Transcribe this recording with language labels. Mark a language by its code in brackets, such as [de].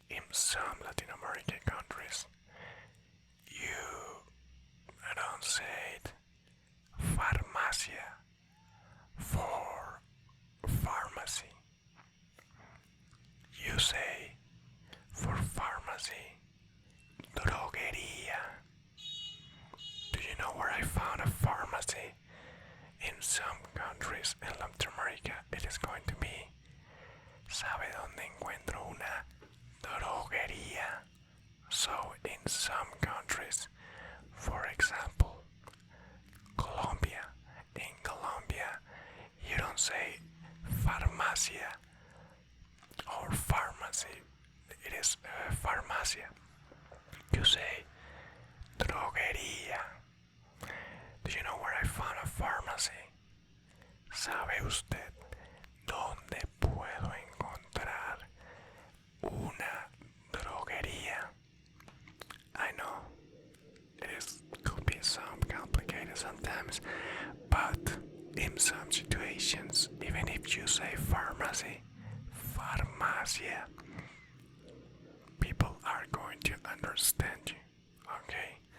[en] some Latin American countries, you don't say it farmacia for pharmacy. You say for pharmacy droguería. Do you know where I found a pharmacy? In some countries in Latin America it is going to be ¿sabe dónde encuentro una droguería? So in some countries, for example, Colombia, in Colombia, you don't say farmacia or pharmacy, it is farmacia. You say droguería. Do you know where I found a pharmacy? [es] ¿Sabe usted dónde puedo encontrar una droguería? [en] I know could be some complicated sometimes, but in some situations, even if you say pharmacy, farmacia, people are going to understand you, okay?